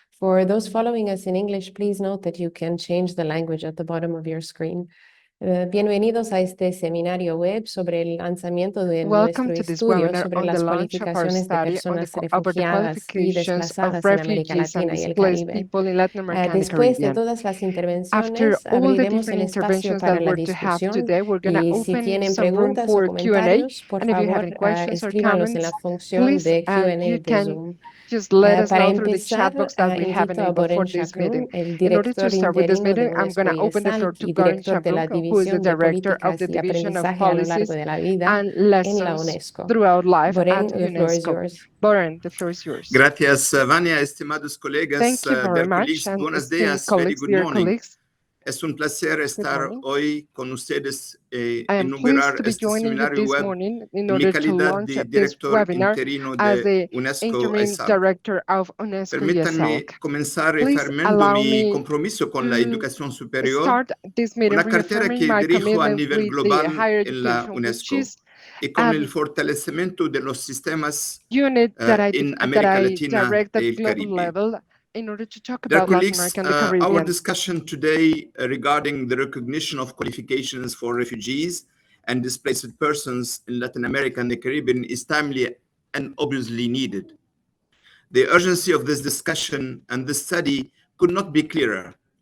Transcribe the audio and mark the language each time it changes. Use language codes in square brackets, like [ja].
[en] For those following us in English, please note that you can change the language at the bottom of your screen. [es] Bienvenidos a este seminario web sobre el lanzamiento de nuestro estudio sobre las cualificaciones de personas refugiadas y desplazadas en América Latina y el Caribe. Después de todas las intervenciones, abriremos el espacio para la discusión y si tienen preguntas o comentarios, por favor, escríbanlos en la función de Q&A de Zoom. Para empezar, invito a Borhene Chakroun, el director interino de UNESCO IESALC y director de la División de Políticas y Aprendizaje a lo largo de la vida en la UNESCO. [en] Borhene, the floor is yours. Borhene, the floor is yours. [es] Gracias, Vanja, estimados colegas. [en] Thank you very much. [es] Buenos días, [en] very good morning. [es] Es un placer estar hoy con ustedes inaugurar este seminario web en mi calidad de director interino de UNESCO IESALC. Permítanme comenzar reafirmando mi compromiso con la educación superior, una cartera que dirijo a nivel global en la UNESCO y con el fortalecimiento de los sistemas en América Latina y el Caribe. [en] In order to talk Dear about colleagues, Latin America and the Caribbean. Our discussion today regarding the recognition of qualifications for refugees and displaced persons in Latin America and the Caribbean is timely and obviously needed. The urgency of this discussion and this study could not be clearer.